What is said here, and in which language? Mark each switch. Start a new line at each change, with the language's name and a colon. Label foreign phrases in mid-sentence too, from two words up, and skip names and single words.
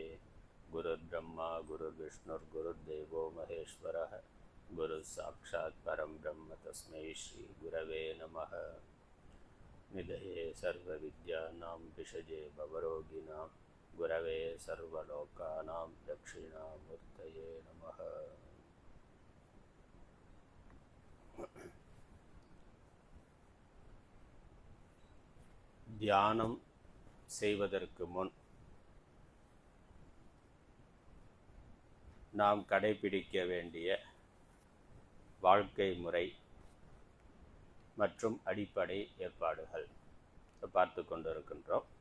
Sanskrit: गुरुर्ब्रह्मा गुरुर्विष्णुर्गुरुर्देवो महेश्वरः गुरुः साक्षात् परं ब्रह्म तस्मै श्रीगुरवे नमः। निधये सर्वविद्यानां विषजे भवरोगिणां गुरवे सर्वलोकानां दक्षिणामूर्तये नमः।
Tamil: தியானம் செய்வதற்கு முன் நாம் கடைபிடிக்க வேண்டிய வாழ்க்கை முறை மற்றும் அடிப்படை ஏற்பாடுகள் பார்த்து கொண்டிருக்கின்றோம்.